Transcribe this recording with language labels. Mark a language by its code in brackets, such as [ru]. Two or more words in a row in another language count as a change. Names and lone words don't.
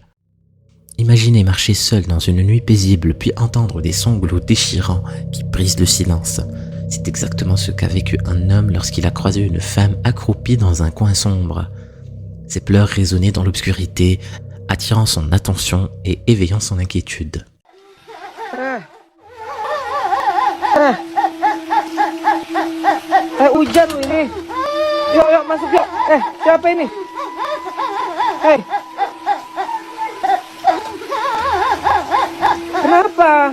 [fr] Imaginez marcher seul dans une nuit paisible puis entendre des sanglots déchirants qui brisent le silence. C'est exactement ce qu'a vécu un homme lorsqu'il a croisé une femme accroupie dans un coin sombre. Ses pleurs résonnaient dans l'obscurité, attirant son attention et éveillant son inquiétude. [id] Hujan ini. Yuk, masuk yuk. Siapa ini? Kenapa?